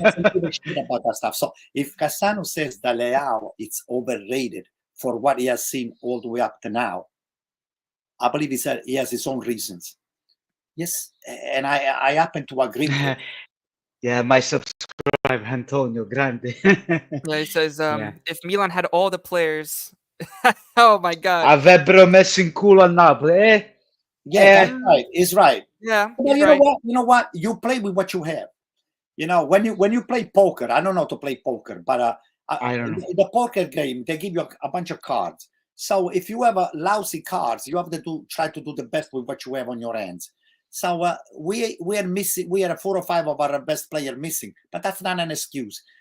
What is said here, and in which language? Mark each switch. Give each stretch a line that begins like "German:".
English: doesn't give a shit about that stuff. So if Cassano says that Leao it's overrated for what he has seen all the way up to now, I believe he has his own reasons. Yes, and I happen to agree with him. Yeah, my subscribe Antonio Grande. Yeah, he says, Yeah. if Milan had all the players, oh my God.
Italian: Avrebbero messo in culo a Napoli.
English: Yeah, that's right. He's right. Yeah, Well, he's you right. know what? You know what? You play with what you have. You know, when you play poker, I don't know how to play poker, but I don't know. in the poker game, they give you a bunch of cards. So if you have lousy cards, you have to try to do the best with what you have on your hands. So we are missing. We are 4 or 5 of our best player missing, but that's not an excuse.